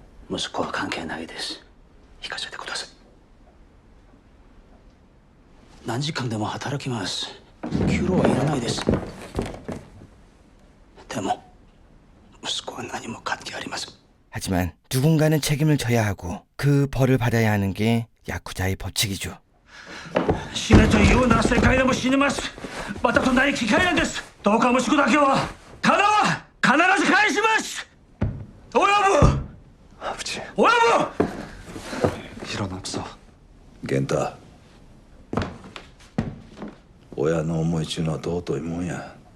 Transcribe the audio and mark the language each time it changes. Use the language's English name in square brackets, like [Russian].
[Japanese] 息子は関係ないです。引かせてください。何時間でも働きます。給料はいらないです。でも息子は何も関係ありません。 [Korean] 하지만 누군가는 책임을 져야 하고 그 벌을 받아야 하는 게 야쿠자의 법칙이죠. [Japanese] 死ねというなら世界でも死にます。またとない機会なんです。どうか息子だけは金は必ず返します。親分 [Korean] 아버지. [Japanese] 親分 [Korean] 일어났어. [Japanese] 源太、親の思いちゅうのは尊いもんや。